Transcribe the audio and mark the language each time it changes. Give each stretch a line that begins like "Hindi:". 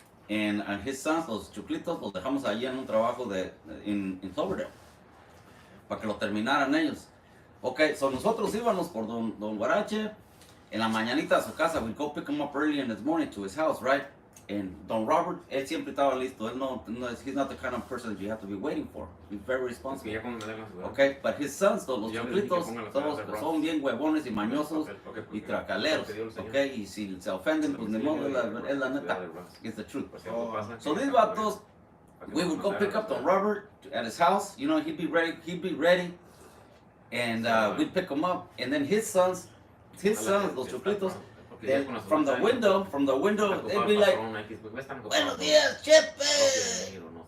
English: And his sons,
Spanish: los choclitos, los dejamos allí en un trabajo in Cloverdale, para que lo terminaran ellos.
English: Okay, so
Spanish: nosotros íbamos por Don Guarache, en la mañanita a su casa,
English: we'd go pick him up early in the morning to his house, right? And Don Robert,
Spanish: él siempre estaba listo.
English: He's not the kind of person that you have to be waiting for. He's very responsible. Okay, but his sons,
Spanish: los choclitos, todos son bien huevones y mañosos y tracaleros. Okay, y si se ofenden, pues ni modo, es la neta.
English: It's the truth. So these vatos, we would go pick up Don Robert at his house. You know, he'd be ready. And we'd pick him up. And then his sons, los choclitos, then from the window, they'd be like,
Spanish: Buenos días, Chepe.